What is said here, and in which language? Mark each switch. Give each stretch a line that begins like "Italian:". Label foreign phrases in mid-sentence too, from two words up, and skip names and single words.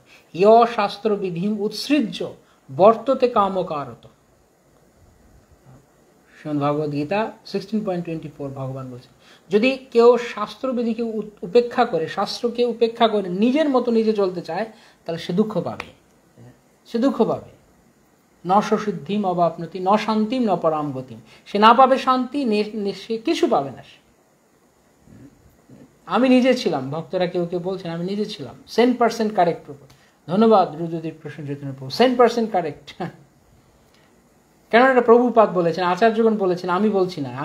Sanskrit: ইয় শাস্ত্র বিধিম উৎসৃজ্য বর্ততে কামকারত।
Bangla: শ্রীমদ্ ভগবদ গীতা 16.24 ভগবান বলছেন, যদি কেউ শাস্ত্রবিধিকে উপেক্ষা করে, শাস্ত্রকে উপেক্ষা করে নিজের মতো নিজে চলতে চায়, তাহলে সে দুঃখ পাবে। সে দুঃখ পাবে।
Sanskrit: ন সসিদ্ধিম অবাপ্নতি ন শান্তিম ন পরাম গতিম।
Bangla: সে না পাবে শান্তি, সে কিছু পাবে না। আমি নিজে ছিলাম, ভক্তরা কেউ কেউ বলছেন, আমি নিজে ছিলাম 100% কারেক্ট। ধন্যবাদ রুদ্রদীপ প্রসন্ন চৈতন্য প্রভু, 100% কারেক্ট। কেন এটা প্রভুপাদ বলেছেন, আচার্যগণ বলেছেন, আমি বলছি না।